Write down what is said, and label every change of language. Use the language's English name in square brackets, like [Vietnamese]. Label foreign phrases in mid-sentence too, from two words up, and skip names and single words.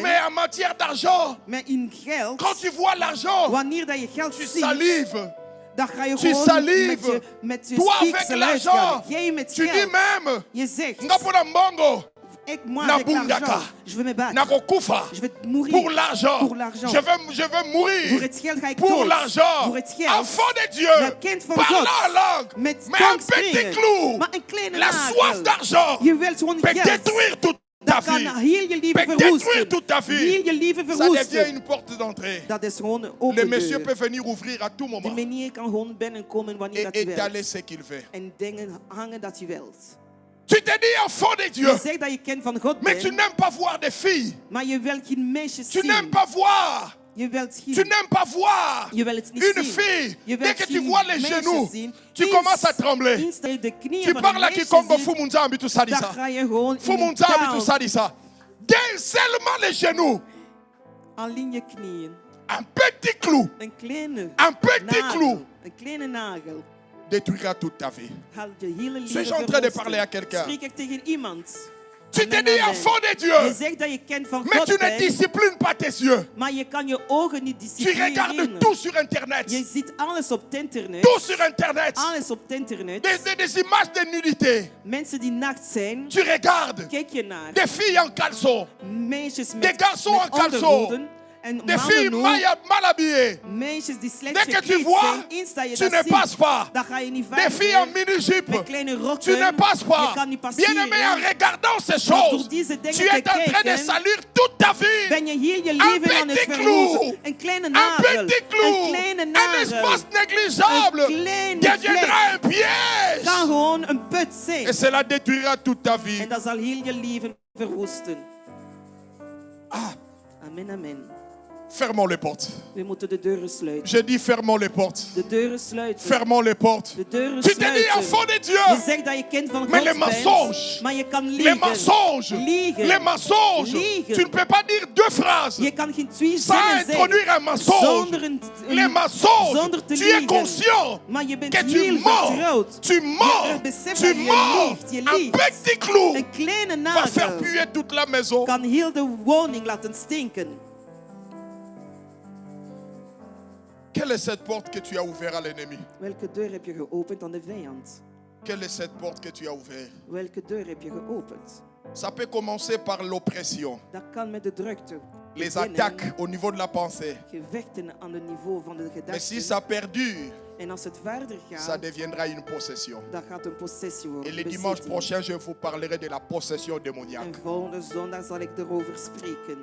[French] mais en matière d'argent, [Dutch] Maar in geld, [French] quand tu vois l'argent, [Dutch] wanneer dat je geld [French] tu [Dutch] ziet, [French] salives. [Dutch] dan ga je [French] Tu [Dutch] gewoon [French] salives. [Dutch] met je [French] Toi avec [Dutch] spieksel [French] l'argent, [Dutch] uitgaan. Jij met [French] tu dis [Dutch] geld. [French] même, [Dutch] Je zegt, [Lingala] Ngapona Mbongo, [French] moi [Lingala] na [French] avec [Lingala] bundaka, [French] l'argent, je veux me battre. [Lingala] Nakokufa, [French] Je vais mourir pour l'argent. Pour l'argent. Je veux [Dutch] Voor [French] mourir [Dutch] het geld ga ik [French] pour [Dutch] dood. [French] l'argent. [Dutch] Voor het geld. [French] Enfant de [Dutch] Maar [French] Dieu, [Dutch] kind van [French] parlant [Dutch] God. [French] en langue, [Dutch] Met [French] mais un [Dutch] tong [French] petit [Dutch] spreken. [French] clou, [Dutch] Maar een kleine [French] la [Dutch] nagel. [French] soif d'argent [Dutch] Je wilt gewoon [French] peut [Dutch] geld. [French] détruire toute ta [Dutch] Dat kan [French] vie. [Dutch] heel je leven [French] Peut détruire [Dutch] verwoesten. [French] toute ta vie. [Dutch] Heel je leven [French] Ça devient [Dutch] verwoesten. [French] une porte d'entrée. [Dutch] Dat is gewoon een [French] Le [Dutch] open [French] monsieur [Dutch] deur. [French] peut venir ouvrir à tout [Dutch] De [French] moment [Dutch] meneer kan gewoon binnenkomen wanneer [French] et [Dutch] dat je [French] étaler [Dutch] wilt. [French] ce qu'il veut. [Dutch] En dingen hangen dat je wilt. [French] Tu te dis enfant de Dieu, [Dutch] Je zegt dat je kind van God [French] mais tu [Dutch] bent, [French] n'aimes pas voir des filles. [Dutch] maar je wilt geen meisjes [French] Tu n'aimes [Dutch] zien. [French] pas voir. [Dutch] Je wilt [French] Tu [Dutch] geen... [French] n'aimes pas voir [Dutch] Je wilt het niet [French] une [Dutch] zien. [French] fille. [Dutch] Je [French] Dès [Dutch] wilt [French] que tu [Dutch] geen [French] vois les [Dutch] meisjes [French] genoux, [Dutch] zien. [French] tu commences à trembler. [Dutch] Eens dat je de knieën [French] Tu [Dutch] van [French] parles [Dutch] een [French] à [Dutch] meisje [French] quiconque [Dutch] ziet, [French] Fumunzambi tout ça dit [Dutch] dan [French] ça. [Dutch] ga je gewoon in [French] Fumunzambi tout [Dutch] een [French] ça dit ça. Gagne seulement les genoux. [Dutch] Alleen je knieën. [French] Un petit clou. [Dutch] Een kleine [French] Un petit clou. [Dutch] Een kleine nagel. [French] Détruira toute ta vie. [Dutch] Gaat je hele [French] Suis-je [Dutch] leven [French] en train de [Dutch] verwoesten. [French] parler à quelqu'un? [Dutch] Spreek ik tegen iemand. [French] Tu te [Dutch] Amen, [French] dis [Dutch] amen. [French] enfant de [Dutch] Je [French] Dieu. [Dutch] zegt dat je kind van [French] Mais [Dutch] God [French] tu ne [Dutch] bent, [French] disciplines pas tes yeux. [Dutch] maar je kan je ogen niet [French] Tu regardes [Dutch] disciplineren. [French] tout sur Internet. [Dutch] Je ziet alles op het internet. [French] Tout sur Internet. [Dutch] Alles op het internet. [French] Des images de nudité. [Dutch] Mensen die naakt zijn, [French] Tu regardes [Dutch] kijk je naar. [French] des filles en caleçon. [Dutch] Meisjes [French] Des [Dutch] met, [French] garçons [Dutch] met [French] en caleçon. [Dutch] ondergoeden. En [French] Des filles [Dutch] mannen ook. [French] mal habillées. [Dutch] Meisjes die slecht [French] Dès que tu [Dutch] gekleed [French] vois, [Dutch] zijn. Eens dat je [French] tu [Dutch] dat [French] ne [Dutch] ziet, [French] passes pas. [Dutch] dan ga je niet [French] Des [Dutch] verder. [French] filles en mini-jupe. [Dutch] Met kleine rokken. [French] Tu ne passes [Dutch] Je [French] pas. [Dutch] kan niet passeren. [French] Bien-aimé, en regardant ces [Dutch] Maar door [French] choses, [Dutch] deze dingen [French] tu [Dutch] te [French] es en train de [Dutch] kijken, [French] salir toute ta vie. [Dutch] ben je hier je leven aan het [French] petit [Dutch] verwoesten. [French] clou. [Dutch] Een kleine [French] Un [Dutch] nagel. [French] petit clou. [Dutch] Een kleine [French] Un [Dutch] nagel. [French] espace négligeable [Dutch] Een kleine [French] deviendra un [Dutch] kan [French] piège. [Dutch] gewoon een put zijn. [French] Et cela détruira toute ta vie. [Dutch] En dat zal heel je leven verwoesten. [French] Ah, [Dutch] Amen, amen. [French] fermons les portes. [Dutch] We moeten de deuren sluiten. [French] Je dis fermons les portes. [Dutch] De deuren sluiten. [French] Fermons les portes. [Dutch] De deuren [French] Tu te dis [Dutch] sluiten. [French] enfant de [Dutch] Je [French] Dieu. [Dutch] zegt dat je kind van [French] Mais [Dutch] God [French] les mensonges, [Dutch] bent, maar je kan [French] Les [Dutch] liegen. [French] mensonges. [Dutch] Liegen. [French] Les mensonges. [Dutch] Liegen. [French] Tu ne peux pas dire deux phrases [Dutch] Je kan geen twee [French] sans [Dutch] zinnen [French] introduire [Dutch] zeggen [French] un mensonge. [Dutch] zonder [French] Les mensonges. [Dutch] zonder te [French] Tu es [Dutch] liegen. [French] conscient [Dutch] Maar je bent [French] que tu [Dutch] heel [French] mens. [Dutch] vertrouwd. [French] Tu mens. [Dutch] Je beseft [French] Tu [Dutch] dat je [French] mens. [Dutch] liegt. Je [French] Un [Dutch] liegt. [French] petit clou [Dutch] Een kleine [French] va faire [Dutch] nagel [French] puer toute la maison. [Dutch] kan heel de woning laten stinken. [French] Quelle est cette porte que tu as ouverte à l'ennemi? [Dutch] Welke deur heb je geopend aan de vijand? [French] Quelle est cette porte que tu as ouverte? [Dutch] Welke deur heb je geopend? [French] Ça peut commencer par l'oppression, [Dutch] Dat kan met de drukte. [French] les [Dutch] beginnen, [French] attaques au niveau de la pensée. [Dutch] Gevechten aan het niveau van de [French] Mais si [Dutch] gedachten. [French] ça perdure, [Dutch] En als het verder [French] ça [Dutch] gaat, [French] deviendra une possession. [Dutch] dan gaat een possessie [French] Et [Dutch] worden. [French] le dimanche [Dutch] bezitting. [French] prochain, je vous parlerai de la possession démoniaque. [Dutch] En volgende zondag zal ik erover spreken.